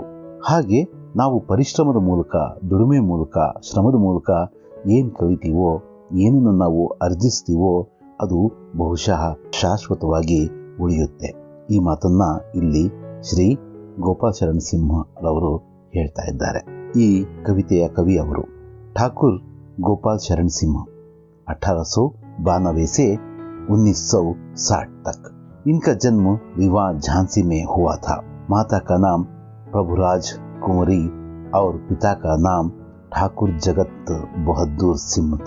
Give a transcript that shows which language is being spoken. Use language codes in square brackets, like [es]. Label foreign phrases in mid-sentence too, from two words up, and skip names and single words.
[kn] ಹಾಗೆ ನಾವು ಪರಿಶ್ರಮದ ಮೂಲಕ, ದುಡಿಮೆ ಮೂಲಕ, ಶ್ರಮದ ಮೂಲಕ ಏನು ಕಲಿತೀವೋ, ಏನನ್ನು ನಾವು ಅರ್ಜಿಸ್ತೀವೋ ಅದು ಬಹುಶಃ ಶಾಶ್ವತವಾಗಿ ಉಳಿಯುತ್ತೆ. ಈ ಮಾತನ್ನ ಇಲ್ಲಿ ಶ್ರೀ ಗೋಪಾಲ್ ಶರಣ್ ಸಿಂಹರವರು ಹೇಳ್ತಾ ಇದ್ದಾರೆ. ಈ ಕವಿತೆಯ ಕವಿ ಅವರು ಠಾಕೂರ್ ಗೋಪಾಲ್ शरण सिंह [hi] 1892 से 1960 तक. इनका जन्म रीवा झांसी में हुआ था. माता का नाम प्रभुराज कुंवरी और पिता का नाम ठाकुर जगत बहादुर सिंह था.